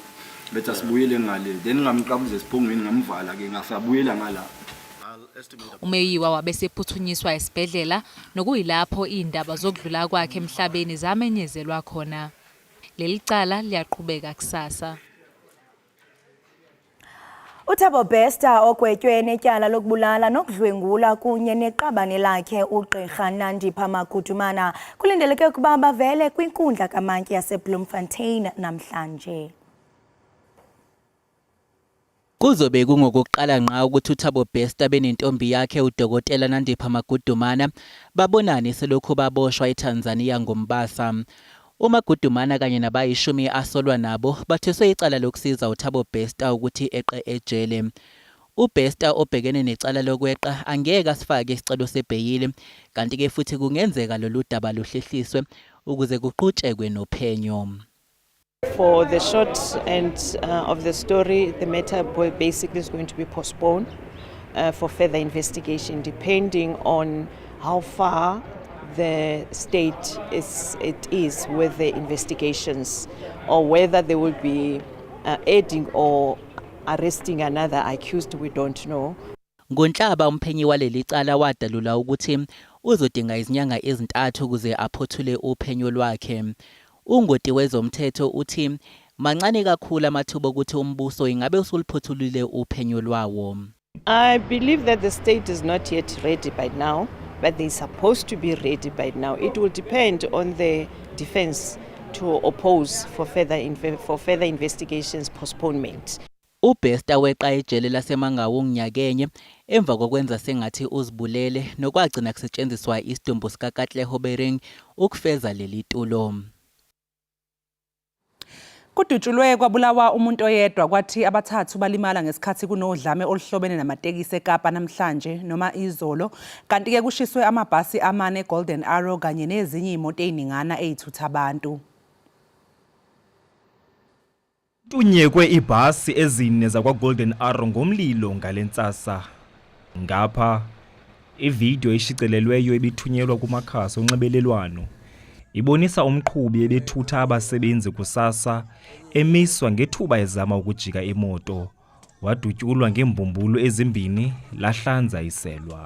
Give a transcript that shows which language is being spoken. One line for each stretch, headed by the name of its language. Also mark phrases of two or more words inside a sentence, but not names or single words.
Zulu: Betha sibuyele ngale then ngamqabuze siphongweni ngamvala ke ngasabuyela ngala. uMeyiwa wabesephuthunyiswa esibhedlela nokuyilapho Iindaba zokudlula kwakhe emhlabeni zamenyezelwa khona. Leli cala liyaqhubeka kusasa.
Xhosa: uThabo Bester ogwetywe netyala lokubulala nokudlwengula kunye neqabane lakhe uGqirha Nandipha Magudumana kulindeleke ukuba bavele kwinkundla kamantyi yaseBloemfontein namhlanje.
Zulu: Kuzobe kungokuqala ngqa ukuthi uThabo Bester benentombi yakhe uDokotela Nandipha Magudumana babonane selokhu baboshwa eTanzania ngoMbasa. uMagudumana kanye nabayishumi asolwa nabo batheswe icala lokusiza uThabo Bester ukuthi eqe ejele. uBester obhekene necala lokweqa angeke asifake isicelo sebheyili kanti ke futhi kungenzeka lolu daba luhlehliswe ukuze kuqhutshekwe nophenyo.
English: For the short end of the story, the matter basically is going to be postponed for further investigation, depending on how far the state is with the investigations, or whether they will be adding or arresting another accused. We don't know.
Zulu: NgoNhlaba umphenyi waleli cala wadalula ukuthi uzodinga izinyanga ezintathu ukuze aphothule uphenyo lwakhe. Ungoti wezomthetho uthi mancane kakhulu amathuba ukuthi umbuso ingabe usuliphothulile uphenyo lwawo.
English: I believe that the state is not yet ready by now, but they're supposed to be ready by now. It will depend on the defense to oppose for further investigations postponement.
Zulu: uBester weqa ejele laseMangaung nyakenye emva kokwenza sengathi uzibulele nokwagcina kusetshenziswa isidumbu sikaKatleho Bering ukufeza leli tulo. Kudutshulwe kwabulawa umuntu oyedwa kwathi abathathu balimala ngesikhathi kunodlame oluhlobene namatekisi eKapa namhlanje noma izolo kanti ke kushiswe amabhasi amane Golden Arrow kanye nezinye imoto eziningana ezithutha abantu.
Xhosa: Tunyekwe ibhasi ezine zakwa Golden Arrow ngomlilo ngalentsasa. Ngapha ivideo eshicelelweyo ebithunyelwa kumakhasi onxibelelwano ibonisa umqhubi ebethutha abasebenzi kusasa emiswa ngethuba ezama ukujika imoto wadutyulwa ngembumbulo ezimbini lahlanza iselwa.